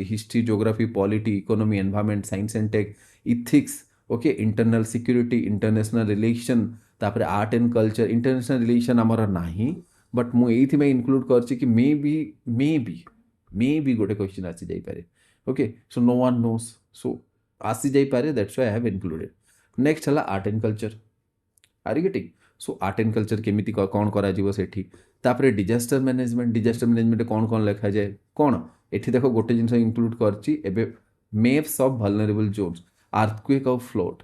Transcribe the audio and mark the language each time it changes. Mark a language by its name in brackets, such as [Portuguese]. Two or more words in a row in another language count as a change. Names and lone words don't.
[English] History, Geography, Polity, Economy, Environment, Science and Tech, Ethics, OK, Internal Security, International Relation, ତାପରେ Art and Culture. International Relation [Odia] ଆମର ନାହିଁ, बट ମୁଁ ଏଇଥିପାଇଁ ଇନକ୍ଲୁଡ଼ କରିଛି କି ମେ ବି ଗୋଟେ କ୍ୱେଶ୍ଚିନ୍ ଆସିଯାଇପାରେ। [English] OK, so no one knows, so ଆସିଯାଇପାରେ, that's why I have included. Next ହେଲା Art and Culture. Are you getting? [Odia] ସୋ [English] ଆର୍ଟ ଆଣ୍ଡ କଲଚର [Odia] କେମିତି କ'ଣ କରାଯିବ ସେଠି। ତାପରେ [English] ଡିଜାଷ୍ଟର ମ୍ୟାନେଜମେଣ୍ଟ [Odia] କ'ଣ ଲେଖାଯାଏ କ'ଣ। ଏଠି ଦେଖ ଗୋଟେ ଜିନିଷ ଇନକ୍ଲୁଡ଼ କରିଛି ଏବେ, [English] Maps of Vulnerable Zones, Earthquake [Odia] ଆଉ ଫ୍ଲୋଟ୍।